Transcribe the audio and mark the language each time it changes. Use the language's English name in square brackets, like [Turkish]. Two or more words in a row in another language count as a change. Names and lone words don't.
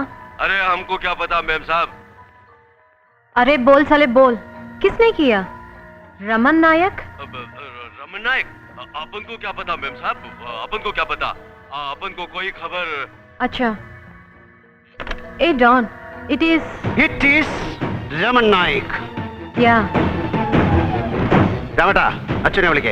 [Hindi] अरे हमको क्या पता मेम साहब. अरे बोल साले बोल, किसने किया? रमन नायक? रमन नायक? अपन को क्या पता मेम साहब, अपन को क्या पता, अपन को कोई खबर. अच्छा. ए डॉन, [English] it is. It is Raman Nayak. Yeah. [Malayalam] രാമേട്ടാ, അച്ഛനെ വിളിക്കേ.